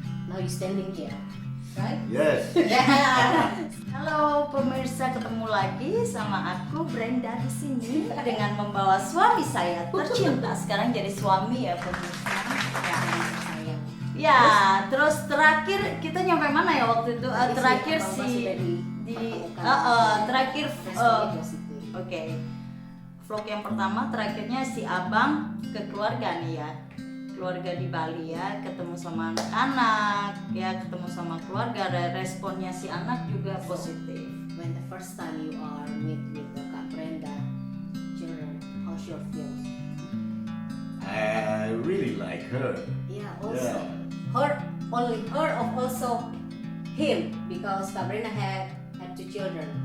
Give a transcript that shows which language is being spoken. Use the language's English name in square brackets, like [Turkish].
[English] Now you standing here, right? Yes. Yeah. [Indonesian] Halo pemirsa, ketemu lagi sama aku Brenda di sini dengan membawa suami saya tercinta. Sekarang jadi suami ya pemirsa. Sayang. Ya, terus terakhir kita nyampe mana ya waktu itu? Terakhir Abang Bas si sudah di dipertemukan. terakhir Responnya positif. Oke. Vlog yang pertama terakhirnya si abang ke keluarga nih ya. Keluarga di Bali ya, ketemu sama anak-anak, ya ketemu sama keluarga, dan responnya si anak juga positif. [English] When the first time you are meet with the Kak Brenda children, how's your feel? I really like her. Yeah, also Yeah. her, only her, or also him, because Kak Brenda had two children.